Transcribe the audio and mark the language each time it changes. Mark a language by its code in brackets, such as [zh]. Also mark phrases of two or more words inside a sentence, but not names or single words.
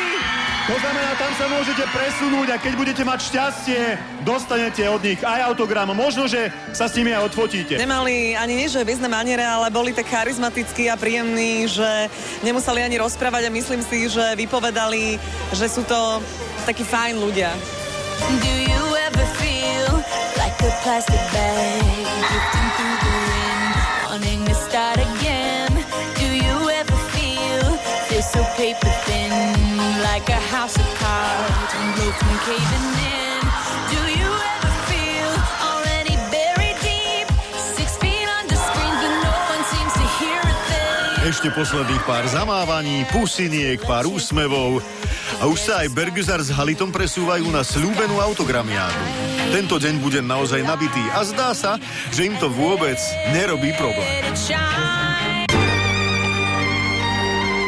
[sk] To znamená, tam sa môžete presunúť a keď budete mať šťastie, dostanete od nich aj autogram. Možno, že sa s nimi aj odfotíte. Nemali ani nie, že význe maniere, ale boli tak charizmatickí a príjemní, že nemuseli ani rozprávať a myslím si, že vypovedali, že sú to takí fajn ľudia. [en] Do you ever feel like a plastic bag drifting through the wind, wanting to start again? Do you ever feel so paper thin, like a house of cards and ropes and caving in? Do you ever feel already buried deep, 6 feet under screens but no one seems to hear a thing? [sk] Ešte posledných pár zamávaní, pusiniek, pár úsmevov a už sa aj Bergüzar s Halitom presúvajú na sľúbenú autogramiádu. Tento deň bude naozaj nabitý a zdá sa, že im to vôbec nerobí problém.